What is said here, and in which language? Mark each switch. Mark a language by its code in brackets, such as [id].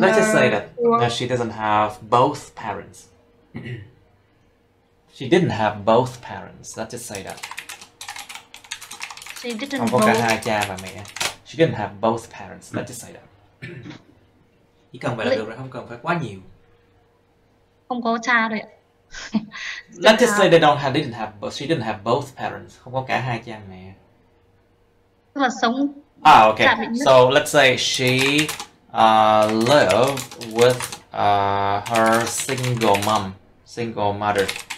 [en] Let's just say that she doesn't have both parents. She didn't have both parents. Let's just say that. She didn't. [vi] Không có cả hai cha và mẹ. [en] She didn't have both parents. Let's just say that. [vi] Chỉ cần vậy là được rồi, không cần phải quá nhiều. Không có cha rồi ạ. [en] Let's just say she didn't have both parents. [vi] Không có cả hai cha mẹ. Tức là sống. [en] Okay. So let's say she lived with her single mother.